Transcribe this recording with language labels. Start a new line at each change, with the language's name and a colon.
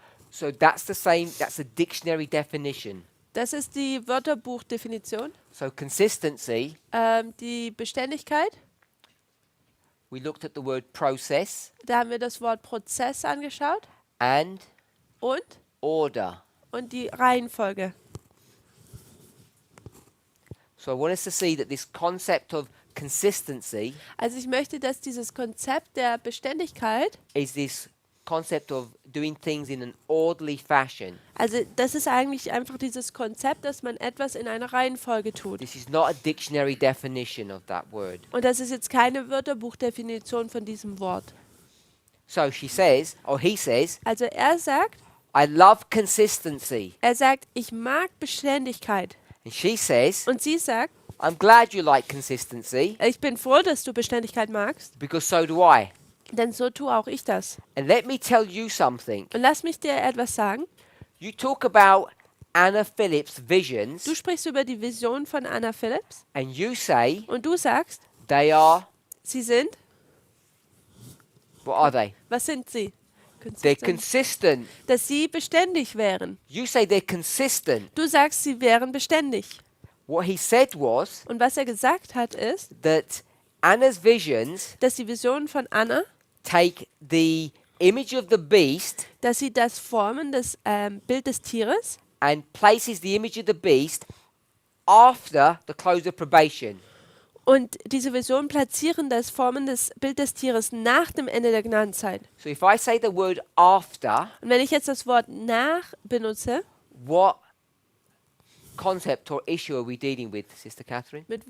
English: So that's the same, that's a dictionary definition.
German: Das ist die Wörterbuchdefinition.
English: So consistency,
German: Die Beständigkeit,
English: we looked at the word process
German: da haben wir das Wort Prozess angeschaut
English: and
German: und
English: order.
German: die Reihenfolge.
English: So I want us to see that this concept of consistency
German: Also ich möchte, dass dieses Konzept der Beständigkeit,
English: is this concept of doing things in an orderly fashion.
German: also das ist eigentlich einfach dieses Konzept, dass man etwas in einer Reihenfolge tut.
English: This is not a dictionary definition of that word.
German: Und das ist jetzt keine Wörterbuchdefinition von diesem Wort.
English: So she says, or he says,
German: Also er sagt,
English: I love consistency.
German: ich mag Beständigkeit.
English: And she says,
German: Und sie sagt,
English: I'm glad you like consistency
German: ich bin froh, dass du Beständigkeit magst,
English: because so do I.
German: denn so tue auch ich das.
English: And let me tell you something.
German: Und lass mich dir etwas sagen.
English: You talk about Anna Phillips' visions
German: Du sprichst über die Vision von Anna Phillips
English: and you say
German: und du sagst,
English: they are,
German: sie sind,
English: what are they?
German: was sind sie?
English: They're consistent.
German: Dass sie beständig wären.
English: You say they're consistent.
German: Du sagst, sie wären beständig.
English: What he said was
German: Und was er gesagt hat, ist,
English: that Anna's visions
German: dass die Visionen von Anna,
English: take the image of the beast
German: dass sie das formen, das Bild des Tieres,
English: and places the image of the beast after the close of probation.
German: und diese Visionen platzieren das Formen des Bild des Tieres nach dem Ende der Gnadenzeit.
English: So if I say the word after,
German: Und wenn ich jetzt das Wort nach benutze,
English: what concept or issue are we dealing with, Sister Catherine?